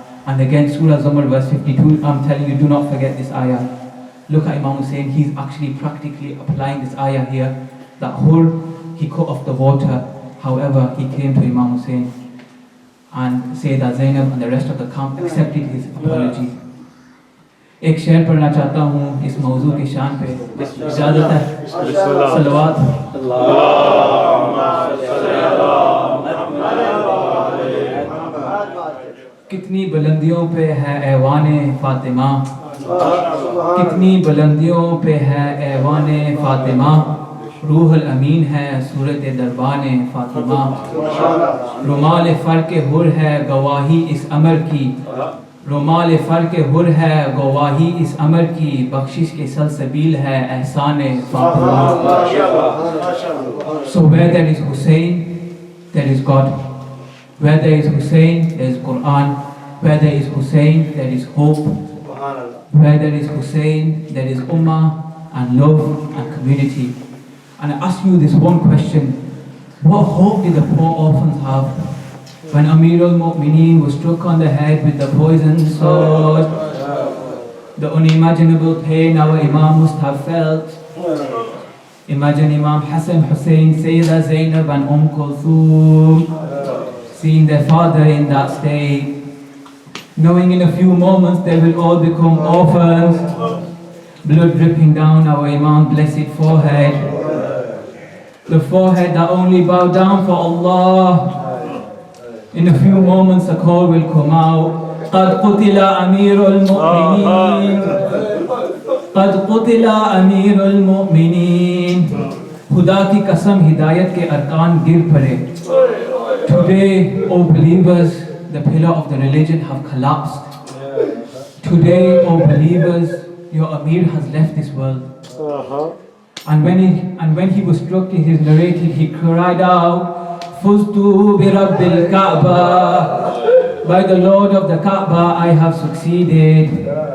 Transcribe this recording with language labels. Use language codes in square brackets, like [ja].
[en] And again, Surah Zumar verse 52, I'm telling you, do not forget this ayah. Look at Imam Hussain, he's actually practically applying this ayah here. That Hur, he cut off the water. However, he came to Imam Hussain. And Sayyidah Zainab and the rest of the camp accepted his apology. [hi] एक शेर पढ़ना चाहता हूँ इस मौजू की शान पे इजाज़त है सलवात कितनी बुलंदियों पे है ऐवाने फातिमा कितनी बुलंदियों पे है ऐवाने फातिमा रूहुल अमीन है सूरत दरबाने फातिमा रुमाल फर्क हुर है गवाही इस अमर की रुमाल फर्क हुर है गवाही इस अमर की बख्शिश के सलसबील है एहसाने Fatima. [en] So where there is Hussain, there is God. Where there is Hussain, there is Quran. Where there is Hussain, there is hope. Where there is Hussain, there is ummah and love and community. And I ask you this one question: what hope did the poor orphans have when Amir al-Mu'mineen was struck on the head with the poisoned sword? The unimaginable pain our Imam must have felt. Imagine Imam Hassan, Hussain, Sayyidah Zainab and Kulthum seeing their father in that state, knowing in a few moments they will all become orphans, blood dripping down our Imam's blessed forehead, the forehead that only bowed down for Allah. In a few moments a call will come out. [ar] قد قتل أمير المؤمنين قد قتل أمير المؤمنين. [hi] खुदा की कसम हिदायत के अरकान गिर पड़े. [en] Today, O believers, the pillar of the religion have collapsed. Today, O believers, your Amir has left this world. And when he was struck, it is narrated, he cried out, [ar] Fuztu bi Rabbil Kaaba, [en] by the Lord of the Kaaba I have succeeded.